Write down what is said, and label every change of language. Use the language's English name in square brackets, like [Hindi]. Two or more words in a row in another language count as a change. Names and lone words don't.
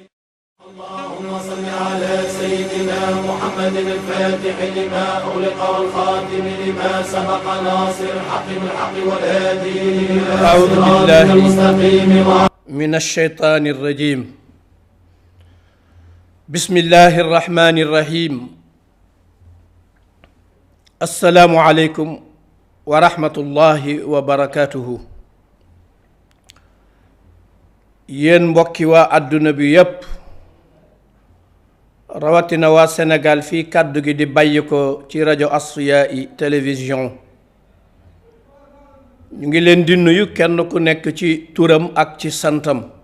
[Arabic] اللهم صل على سيدنا محمد الفاتح لما أغلق والخاتم لما سبق ناصر الحق بالحق والهادي إلى صراطك المستقيم من الشيطان الرجيم. بسم الله الرحمن الرحيم. السلام عليكم ورحمة الله وبركاته. [Wolof] yéen mbokki waa àdduna bi yépp rawatina waa Sénégal fii kàddu gi di bàyyi ko ci rajo Asfiyahi télévision ñu ngi leen di nuyu kenn ku nekk ci turam ak ci santam.